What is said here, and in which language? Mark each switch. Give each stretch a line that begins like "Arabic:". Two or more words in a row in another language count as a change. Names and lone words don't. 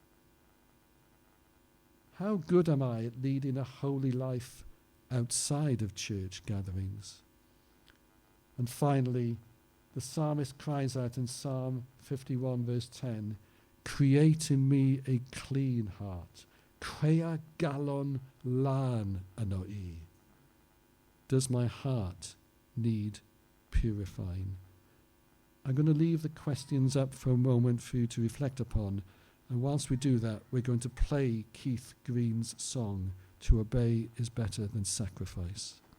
English: How good am I at leading a holy life outside of church gatherings? And finally, the psalmist cries out in Psalm 51 verse 10, create in me a clean heart.
Welsh: Crea galon lan yno I.
English: Does my heart need purifying? I'm going to leave the questions up for a moment for you to reflect upon. And whilst we do that, we're going to play Keith Green's song, To Obey is Better Than Sacrifice.